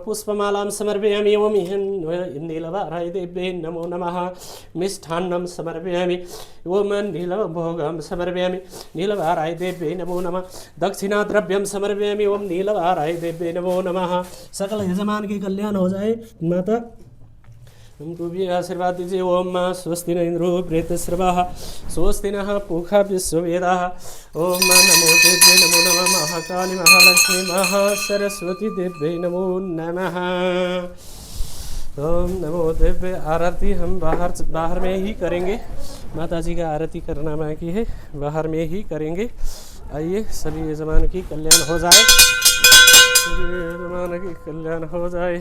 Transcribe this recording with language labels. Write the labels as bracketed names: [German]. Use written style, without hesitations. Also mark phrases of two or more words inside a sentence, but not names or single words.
[Sanskrit] पुष्पमालां समर्पयामि। ओम नीलवाराही देव्यै नमो नमः। मिष्ठान्नं समर्पयामि। ओम नीलभोगं समर्पयामि। नीलवाराही देव्यै नमो नमः। दक्षिणाद्रव्यं समर्पयामि। ओम नीलवाराही देव्यै नमो नमः। [Hindi] सकल यजमान की कल्याण हो जाए। माता हमको भी आशीर्वाद दीजिए। [Sanskrit] ओम स्वस्ति न इंद्रो वृद्धश्रवाः स्वस्ति नः पूषा विश्ववेदाः। ओम नमो देव्यै नमो नमः। महाकाली महालक्ष्मी महासरस्वती देव्यै नमो नमः। ओम नमो देव्यै। [Hindi] आरती हम बाहर में ही करेंगे। माता जी का आरती करना बाकी है, बाहर में ही करेंगे। आइए सभी यजमान की कल्याण हो जाए। सभी यजमान की कल्याण हो जाए।